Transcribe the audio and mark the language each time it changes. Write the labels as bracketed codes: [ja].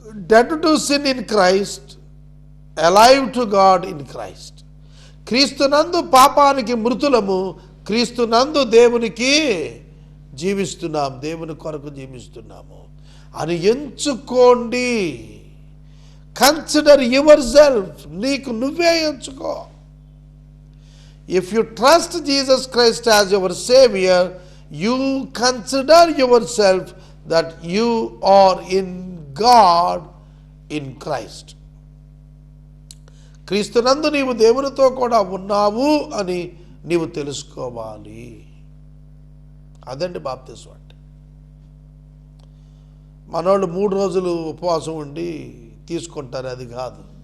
[en] Dead to sin in Christ, alive to God in Christ. [te] క్రీస్తునందు పాపానికి మృతులము, క్రీస్తునందు దేవునికి జీవిస్తున్నాం, దేవుని కొరకు జీవిస్తున్నాము అని ఎంచుకోండి. [en] consider your self, [te] నీకు నువ్వే ఎంచుకో. [en] If you trust Jesus Christ as your Savior, you consider yourself that you are in God in Christ. [te] క్రీస్తునందు నీవు దేవునితో కూడా ఉన్నావు అని నీవు తెలుసుకోవాలి. అదండి బాప్తిస్మం అంటే. మనోళ్ళు 3 రోజులు ఉపవాసం ఉండి తీసుకుంటారు, అది కాదు.